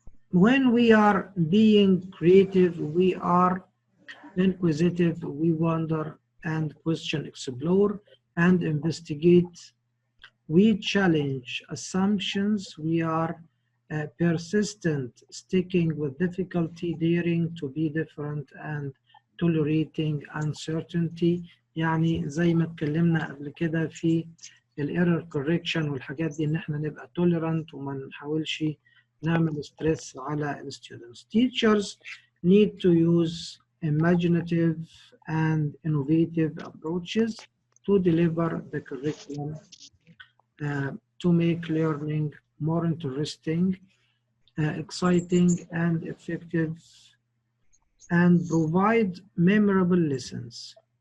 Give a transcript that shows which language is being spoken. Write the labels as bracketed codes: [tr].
[en] When we are being creative, we are inquisitive, we wonder and question, explore and investigate. We challenge assumptions, we are persistent, sticking with difficulty, daring to be different and tolerating uncertainty. [ar] يعني زي ما اتكلمنا قبل كده في الايرور كوركشن والحاجات دي ان احنا نبقى tolerant وما نحاولش نعمل ستريس على الستودنتس. [en] Teachers need to use imaginative and innovative approaches to deliver the curriculum to make learning more interesting, exciting and effective, and provide memorable lessons.